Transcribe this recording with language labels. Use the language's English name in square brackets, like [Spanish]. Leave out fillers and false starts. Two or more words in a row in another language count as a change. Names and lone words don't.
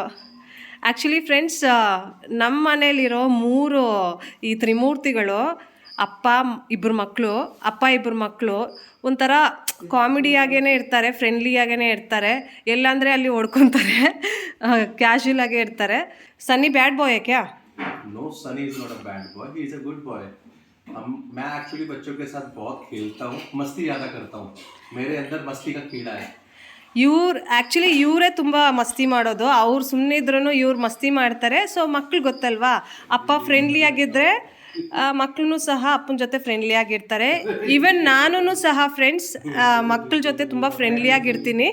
[English] actually friends, [Kannada] ನಮ್ಮ ಮನೇಲಿರೋ 3 ಈ ತ್ರಿಮೂರ್ತಿಗಳು, ಅಪ್ಪ ಇಬ್ಬರು ಮಕ್ಕಳು ಒಂಥರ ಕಾಮಿಡಿಯಾಗೇ ಇರ್ತಾರೆ, ಫ್ರೆಂಡ್ಲಿಯಾಗೇ ಇರ್ತಾರೆ. ಎಲ್ಲಂದರೆ ಅಲ್ಲಿ ಹೊಡ್ಕೊತಾರೆ, ಕ್ಯಾಶುಯಲ್ ಆಗೇ ಇರ್ತಾರೆ. [Hindi] ಸನ್ನಿ [English] bad boy [Hindi] है क्या? [English] No, Sunny is not a bad boy. He is a good boy. [Hindi] मैं एक्चुअली बच्चों के साथ बहुत खेलता हूँ, मस्ती ज़्यादा करता हूँ. मेरे अंदर मस्ती का कीड़ा है. [Kannada] ಇವರೇ ತುಂಬ ಮಸ್ತಿ ಮಾಡೋದು. ಅವ್ರು ಸುಮ್ಮನೆ ಇದ್ರೂ ಇವ್ರು ಮಸ್ತಿ ಮಾಡ್ತಾರೆ. ಸೊ ಮಕ್ಳು ಗೊತ್ತಲ್ವಾ, ಅಪ್ಪ ಫ್ರೆಂಡ್ಲಿ ಆಗಿದ್ದರೆ ಮಕ್ಕಳು ಸಹ ಅಪ್ಪನ ಜೊತೆ ಫ್ರೆಂಡ್ಲಿ ಆಗಿರ್ತಾರೆ. ಈವನ್ ನಾನು ಸಹ ಫ್ರೆಂಡ್ಸ್ ಮಕ್ಕಳ ಜೊತೆ ತುಂಬ ಫ್ರೆಂಡ್ಲಿಯಾಗಿರ್ತೀನಿ.